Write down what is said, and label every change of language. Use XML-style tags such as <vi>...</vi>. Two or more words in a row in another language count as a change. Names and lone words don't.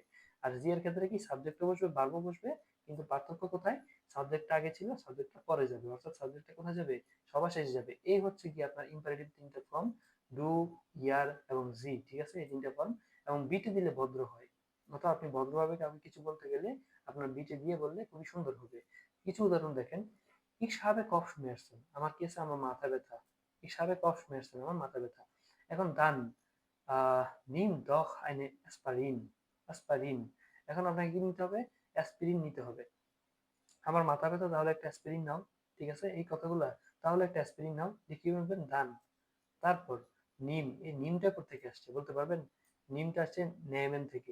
<bn>আর জি এর ক্ষেত্রে কি সাবজেক্টও বসবে, ভার্বও বসবে, কিন্তু পার্থক্য কোথায়, সাবজেক্টটা আগে ছিল, সাবজেক্টটা পরে যাবে, অর্থাৎ সাবজেক্টটা কোথায় যাবে, সবার শেষে যাবে। এই হচ্ছে কি আপনার ইম্পারেটিভ তিনটা ফর্ম, ডু, ইয়ার এবং জি, ঠিক আছে? এই তিনটা ফর্ম। এবং বিটি দিলে ভদ্র হয়, অর্থাৎ আপনি ভদ্রভাবে কাউকে কিছু বলতে গেলে আপনার বিটে দিয়ে বললে খুবই সুন্দর হবে। কিছু উদাহরণ দেখেন,</bn> <de>ich habe Kopfschmerzen,</de> <bn>আমার কি আছে, আমার মাথা ব্যথা।</bn> <de>ich habe Kopfschmerzen,</de> <bn>আমার মাথা ব্যথা। এখন দান,</bn> <de>nimm doch eine Aspirin, Aspirin,</de> <bn>এখন আপনাকে কি নিতে হবে, অ্যাসপিরিন নিতে হবে। আমার মাথা ব্যথা, তাহলে একটা অ্যাসপিরিন নাও, ঠিক আছে? এই কথাগুলা, তাহলে একটা অ্যাসপিরিন নাও, দিয়ে কি বলবেন, দান। তারপর নিম, এই নিমটা কোথেকে আসছে বলতে পারবেন? নিমটা আসছে নেমেন থেকে।</bn>